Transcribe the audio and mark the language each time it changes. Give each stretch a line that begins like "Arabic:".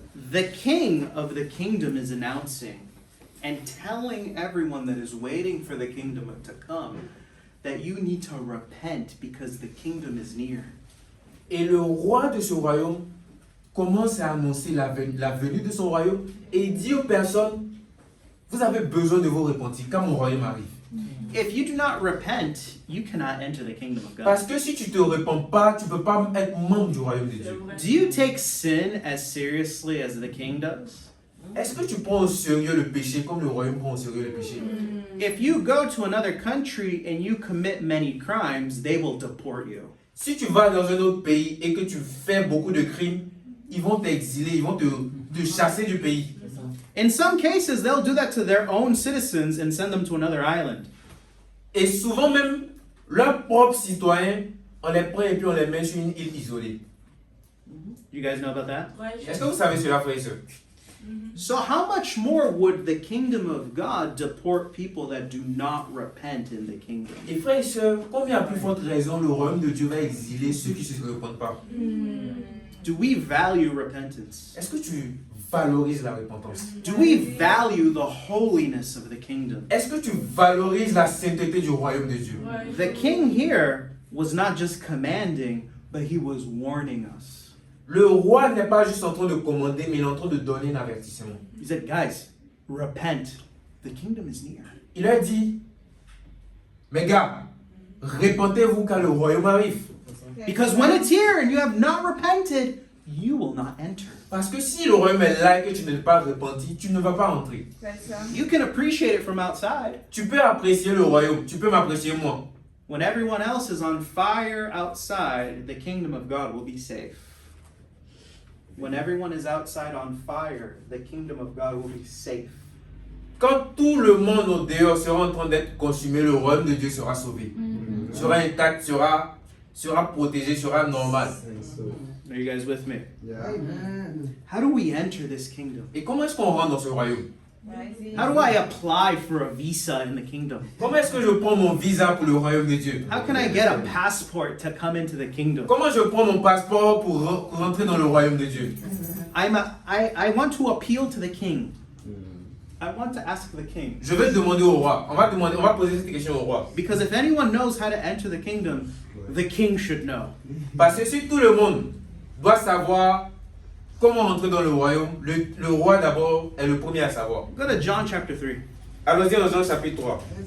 English: The king of the kingdom is announcing and telling everyone that is waiting for the kingdom to come that you need to repent because the kingdom is near.
French: Et le roi de ce royaume commence à annoncer la venue de son royaume et il dit aux personnes: vous avez besoin de vous repentir car mon royaume arrive.
English: If you do not repent, you cannot enter the kingdom of God.
French: Parce que si tu te repens pas, tu peux pas être membre du royaume de Dieu.
English: Do you take sin as seriously as the king does?
French: Est-ce que tu prends au sérieux le péché comme le royaume prend au sérieux le péché?
English: If you go to another country and you commit many crimes, they will deport you.
French: Si tu vas dans un autre pays et que tu fais beaucoup de crimes, ils vont t'exiler, ils vont te chasser du pays.
English: In some cases, they'll do that to their own citizens and send them to another island.
French: Et souvent même, leurs propres citoyens, on les prend et puis on les met sur une île isolée.
English: You guys know about that?
French: Est-ce que vous savez cela, frères et sœurs?
English: So how much more would the kingdom of God deport people that do not repent in the kingdom?
French: Et frères et sœurs, combien à plus forte raison le royaume de Dieu va exiler ceux qui ne se repentent pas?
English: Do we value repentance?
French: Est-ce que tu valorises la repentance?
English: Do we value the holiness of the kingdom?
French: Est-ce que tu valorises la sainteté du royaume de Dieu?
English: The king here was not just commanding, but he was warning us.
French: Le roi n'est pas juste en train de commander, mais il est en train de donner un avertissement.
English: He said, guys, repent. The kingdom is near.
French: Il a dit: mes gars, répentez-vous car le royaume arrive.
English: Because when it's here and you have not repented, you will not enter.
French: Parce que si le royaume est là et que tu n'es pas repenti, tu ne vas pas entrer.
English: You can appreciate it from outside.
French: Tu peux apprécier le royaume, tu peux m'apprécier moi.
English: When everyone else is on fire outside, the kingdom of God will be safe. When everyone is outside on fire, the kingdom of God will be safe.
French: Quand tout le monde au dehors sera en train d'être consumé, le royaume de Dieu sera sauvé. Sera intact, sera protégé, sera normal.
English: Are you guys with me? Yeah. How do we enter this kingdom?
French: Et comment est-ce qu'on rentre dans ce royaume?
English: How do I apply for a visa in the kingdom?
French: Comment est-ce que je prends mon visa pour le royaume de Dieu?
English: How can I get a passport to come into the kingdom?
French: Comment je prends mon passeport pour rentrer dans le royaume de Dieu?
English: I want to appeal to the king. I want to ask the king.
French: Je vais demander au roi. On va poser cette question au roi.
English: Because if anyone knows how to enter the kingdom, the king should know.
French: Parce que si tout le monde doit savoir comment entrer dans le royaume, le roi d'abord est le premier à savoir.
English: Go to John chapter 3.
French: Allons-y dans Jean chapitre 3.